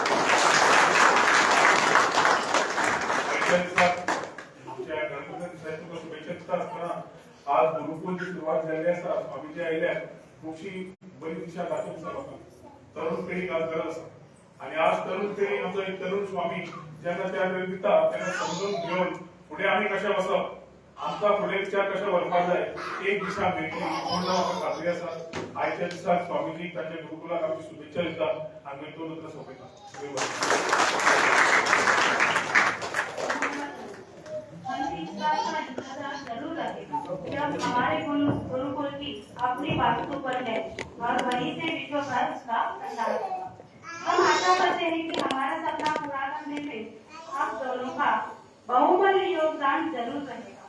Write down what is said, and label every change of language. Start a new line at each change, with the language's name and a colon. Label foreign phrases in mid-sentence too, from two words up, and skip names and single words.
Konkani: आमच्या गणपती दिसाची तुका शुभेच्छा दिता आसतना आज गुरुकुलची सुरवात जाल्ली आसा स्वामीजी आयल्यार खुबशी बरी दिशा दाखोवंक आसा लोकांक तरुण पिढीक आज गरज आसा आणि आज तरुण पिढी आमचो एक तरुण स्वामी जेन्ना त्या वेळ दिता तेन्ना समजून घेवन फुडें आमी कशें वचप आमकां फुडें विचार कशें व्हरपाक जाय एक दिशा मेळटली पूण म्हाका खात्री आसा आयच्या दिसाक स्वामीजीक ताच्या गुरुकुलाक आमची शुभेच्छा दिता आनी तो नंतर सोंपयता
Hindi: जरूर लगेगा जब हमारे गुरुकुल की अपनी वास्तु पर है और वहीं से विश्व भर का प्रसार होगा। हम आशा करते हैं कि हमारा सपना पूरा करने में आप दोनों का बहुमूल्य योगदान जरूर रहेगा।